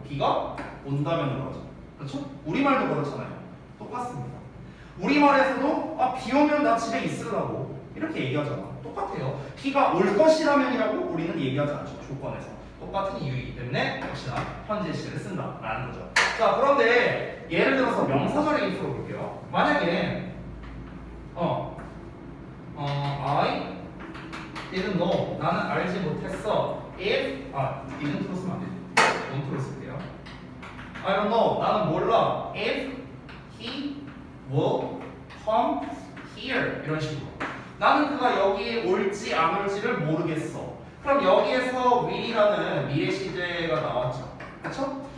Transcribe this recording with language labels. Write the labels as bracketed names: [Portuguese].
[Korean] 비가 온다면 그러죠. 그렇죠? 우리말도 그렇잖아요. 똑같습니다. 우리말에서도 비 오면 나 집에 있으라고 이렇게 얘기하잖아. 똑같아요. 비가 올 것이라면이라고 우리는 얘기하지 않죠. 조건에서. 똑같은 이유이기 때문에 역시나 현재 시를 쓴다라는 거죠. 자, 그런데 예를 들어서 명사절의 if로 볼게요. 만약에 [English] I didn't know. [Korean] 나는 알지 못했어. If didn't로 쓰면 안 되지. don't로 쓸게요. [English] I don't know. [Korean] 나는 몰라. [English] If he will come here. 이런 식으로. [Korean] 나는 그가 여기에 올지 안 올지를 모르겠어. 그럼 여기에서 will이라는 미래 시제가 나왔죠. 그렇죠?